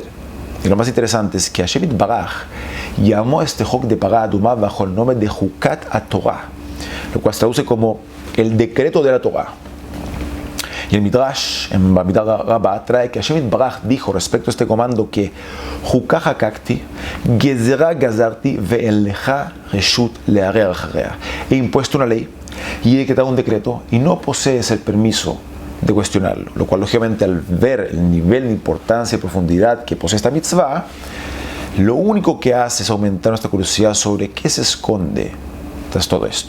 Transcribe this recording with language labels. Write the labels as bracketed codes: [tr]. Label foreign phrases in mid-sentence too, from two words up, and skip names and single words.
[es] Y lo más interesante es que [he] השם יתברך [es] llamó a este hok de [he] פרה אדומה [es] bajo el nombre de [he] חוקת התורה, [es] lo cual se traduce como el decreto de la Torah. Y el Midrash, en Bamidah Rabbah, trae que [he] השם יתברך [es] dijo respecto a este comando que [he] חוקה חקקתי גזרה גזרתי ואין לך רשות להרהר אחריה. [es] He impuesto una ley y he decretado un decreto y no posees el permiso de cuestionarlo, lo cual lógicamente al ver el nivel de importancia y profundidad que posee esta mitzvah, lo único que hace es aumentar nuestra curiosidad sobre qué se esconde tras todo esto.